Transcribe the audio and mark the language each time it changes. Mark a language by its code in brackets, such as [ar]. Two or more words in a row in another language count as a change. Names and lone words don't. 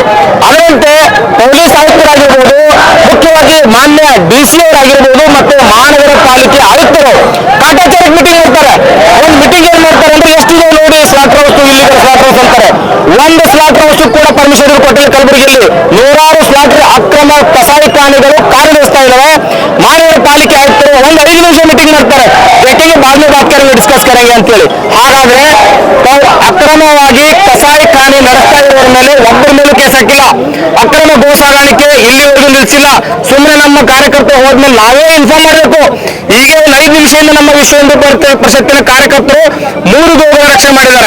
[kn] ಅದರಂತೆ ಪೊಲೀಸ್ ಆಯುಕ್ತರಾಗಿರ್ಬೋದು, ಮುಖ್ಯವಾಗಿ ಮಾನ್ಯ ಡಿಸಿ ಅವರಾಗಿರ್ಬೋದು ಮತ್ತು ಮಹಾನಗರ ಪಾಲಿಕೆ ಆಯುಕ್ತರು ಕಾಟಾಚಾರಕ್ಕೆ ಮೀಟಿಂಗ್ ಮಾಡ್ತಾರೆ। ಒಂದು ಮೀಟಿಂಗ್ ಏನ್ ಮಾಡ್ತಾರೆ ಅಂದ್ರೆ ಎಷ್ಟಿದೆ ನೋಡಿ [en] slaughter house, illegal slaughter house [kn] ಅಂತಾರೆ। ಒಂದು [en] slaughter house [kn] ಕೂಡ ಪರ್ಮಿಷನ್ ಕೊಟ್ಟಿಲ್ಲ ಕಲಬುರಗಿಯಲ್ಲಿ। 100 ಸ್ಲಾಟರ್ ಅಕ್ರಮ ಕಸಾಯಿಖಾನೆಗಳು ಕಾರ್ಯನಿರ್ವಹಿಸ್ತಾ ಇದ್ದಾವೆ। ಪಾಲಿಕೆ ಆಯುಕ್ತರು ಒಂದು 5 ನಿಮಿಷ ಮೀಟಿಂಗ್ ಮಾಡ್ತಾರೆ, ಜೊತೆಗೆ [hi] बाद में बात करेंगे डिस्कस करेंगे [kn] ಅಂತ ಹೇಳಿ. ಹಾಗಾದ್ರೆ ಅಕ್ರಮವಾಗಿ ಕಸಾಯಿಖಾನೆ ನಡೆಸ್ತಾ ಇರೋರ ಮೇಲೆ ಒಬ್ಬರ ಮೇಲೂ ಕೇಸ್ ಹಾಕಿಲ್ಲ, ಅಕ್ರಮ ಗೋ ಸಾಗಾಣಿಕೆ ಇಲ್ಲಿವರೆಗೂ ನಿಲ್ಲಿಸಿಲ್ಲ. ಸುಮ್ಮನೆ ನಮ್ಮ ಕಾರ್ಯಕರ್ತರು ಹೋದ್ಮೇಲೆ ನಾವೇ ಇನ್ಫಾರ್ಮ್ ಮಾಡಬೇಕು. ಈಗ ಒಂದು 5 ನಿಮಿಷದಿಂದ ನಮ್ಮ ವಿಶ್ವ ಹಿಂದೂ ಪರಿಷತ್ತಿನ ಕಾರ್ಯಕರ್ತರು 3 ಗೋಗಳ ರಕ್ಷಣೆ ಮಾಡಿದ್ದಾರೆ.